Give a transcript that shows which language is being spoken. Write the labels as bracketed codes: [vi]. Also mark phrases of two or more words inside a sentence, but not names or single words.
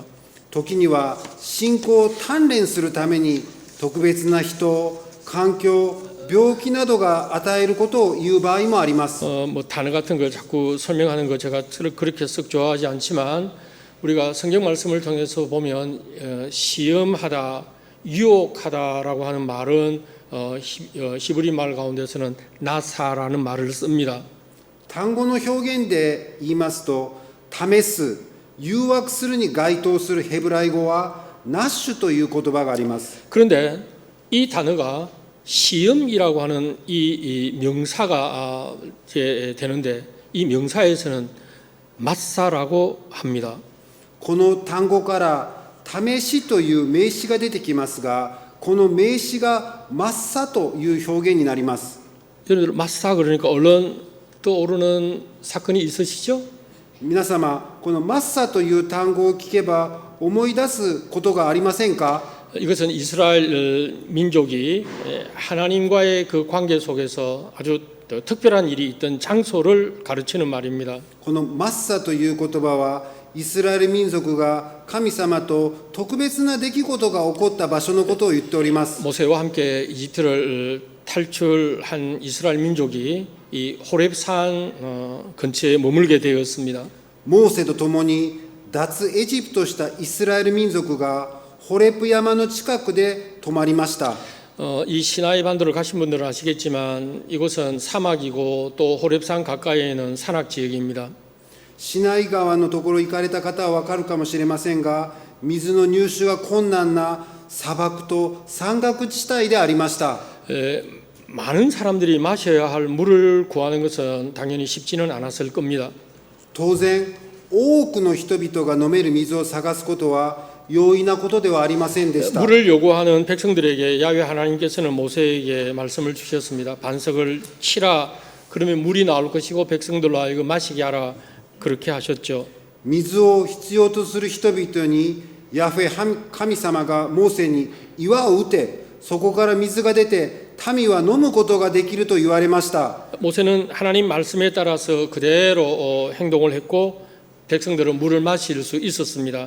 [ja] 時には信仰を鍛錬するために特別な人、環境、病気などが与えることを言う場合もあります。 [ko] 뭐 단어 같은 걸 자꾸 설명하는 거 제가 그렇게 썩 좋아하지 않지만, 우리가 성경 말씀을 통해서 보면 시험하다, 유혹하다라고 하는 말은 히브리 말 가운데서는 나사라는 말을 씁니다. [ja] 単語の表現で言いますと、試す、誘惑するに該当するヘブライ語はナッシュという言葉があります。 [ko] 그런데 이 단어가 시험이라고 하는 이 명사가 되는데, 이 명사에서는 마사라고 합니다. [ja] この単語から試しという名詞が出てきますが、この名詞がマッサという表現になります。 [ko] 여러분들 마사 그러니까 얼른 떠오르는 사건이 있으시죠? [ja] 皆様、このマッサという単語を聞けば思い出すことがありませんか？ [ko] 이것은 이스라엘 민족이 하나님과의 그 관계 속에서 아주 특별한 일이 있던 장소를 가르치는 말입니다. [ja] このマッサという言葉はイスラエル民族が神様と特別な出来事が起こった場所のことを言っております。 [ko] 모세와 함께 이집트를 탈출한 이스라엘 민족이 이 호렙산 근처에 머물게 되었습니다. [ja] モーセと共に脱エジプトしたイスラエル民族がホレプ山の近くで泊まりました。 [ko] 이 시나이 반도를 가신 분들은 아시겠지만 이곳은 사막이고 또 호렙산 가까이에는 산악 지역입니다. [ja] シナイ川のところ行かれた方は分かるかもしれませんが、水の入手が困難な砂漠と山岳地帯でありました。 [ko] 많은 사람들이 마셔야 할 물을 구하는 것은 당연히 쉽지는 않았을 겁니다. [ja] 当然、多くの人々が飲める水を探すことは容易なことではありませんでした。 [ko] 물을 요구하는 백성들에게 야훼 하나님께서는 모세에게 말씀을 주셨습니다. 반석을 치라, 그러면 물이 나올 것이고 백성들로 하여금 마시게 하라, 그렇게 하셨죠. [ja] 水を必要とする人々にヤフェ神様がモーセに岩を打て、そこから水が出て民は飲むことができると言われました。 [ko] 모세는 하나님 말씀에 따라서 그대로 행동을 했고 백성들은 물을 마실 수 있었습니다.